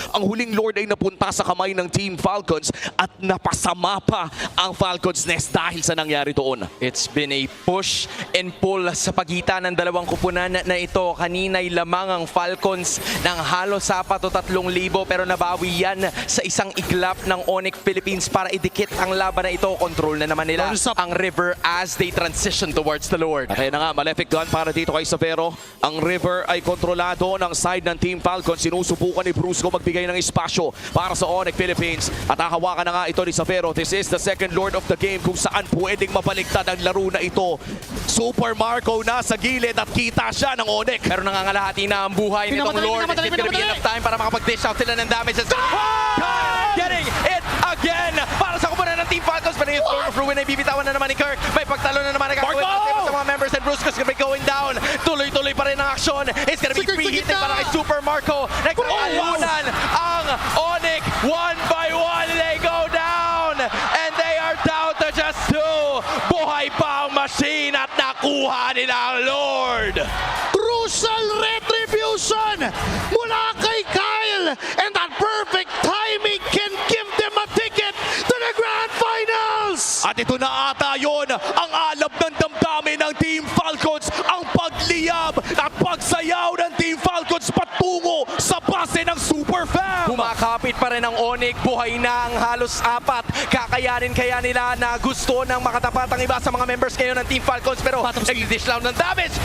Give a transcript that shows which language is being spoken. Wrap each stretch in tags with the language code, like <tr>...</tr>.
<tl>Ang huling Lord ay napunta sa kamay ng Team Falcons at napasama pa ang Falcons Nest dahil sa nangyari doon.</tl> <en>It's been a push and pull</en> <tl>sa pagitan ng dalawang kupunan na ito. Kanina'y lamang ang Falcons ng halos 4,000 pero nabawi yan sa isang iglap ng Onic Philippines para idikit ang laban na ito. Control na naman nila ang River</tl> <en>as they transition towards the Lord.</en> <tl>Kaya na nga, Malefic Gun para dito kay Savero. Ang River ay kontrolado ng side ng Team Falcons. Sinusubukan ni Brusco magbigay ng espasyo para sa Onic Philippines. At hahawakan na nga ito ni Savero.</tl> <en>This is the second Lord of the game</en> <tl>kung saan pwedeng mabaliktad ang laro na ito. Super Marco na sa gilid at kita siya ng Onic. Pero nangangalahati na ang buhay nitong Lord.</tl> <en>It's gonna be enough time</en> <tl>para makapag-dish out sila ng</tl> <en>damage. Getting it again para sa kupunan ng Team Falcons.</en> <tl>Pero yung Storm of Ruin ay bibitawan na naman ni Kirk. May pagtalo na naman nagkakawin sa mga members</tl> <en>and Brusco's gonna be going down.</en> <tl>Tuloy-tuloy pa rin ang aksyon.</tl> <en>It's gonna be free hitting</en> <tl>para kay Super Marco. Nagkakalunan ang Onic.</tl> <en>One by one they go down. And they are down to just 2.</en> <tl>Buhay pa ang machine at nakuha nila ang Lord.</tl> <en>Crucial retribution</en> <tl>mula kay</tl> <en>Kyle, and that perfect timing can give them a ticket to the Grand Finals!</en> <tl>At ito na ata yun, ang alab ng damdamin ng Team Falcons, ang pagliyab at pagsayaw ng Team Falcons patungo sa base ng Super Fam. Kumakapit pa rin ang Onic, buhay na ang halos 4. Kakayanin kaya nila na gusto ng makatapat ang iba sa mga members ngayon ng Team Falcons, pero nag-dish lang ng damage.</tl>